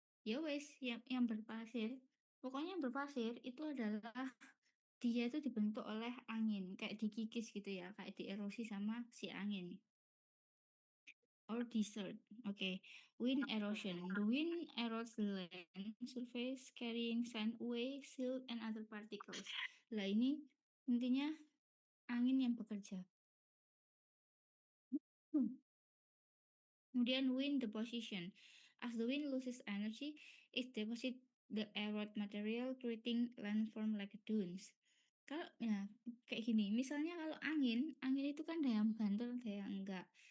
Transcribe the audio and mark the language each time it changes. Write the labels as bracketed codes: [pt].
[id] Ya wes, yang berpasir, pokoknya yang berpasir itu adalah dia itu dibentuk oleh angin, kayak dikikis gitu ya, kayak dierosi sama si angin. [en] Or desert. Okay. Wind erosion. The wind erodes the land surface carrying sand away, silt, and other particles. [id] Lah ini intinya angin yang bekerja. Hmm. Kemudian wind deposition. [en] As the wind loses energy, it deposits the erode material creating landform like dunes. [id] Kalau ya kayak gini, misalnya kalau angin itu kan ada yang banter, ada yang enggak.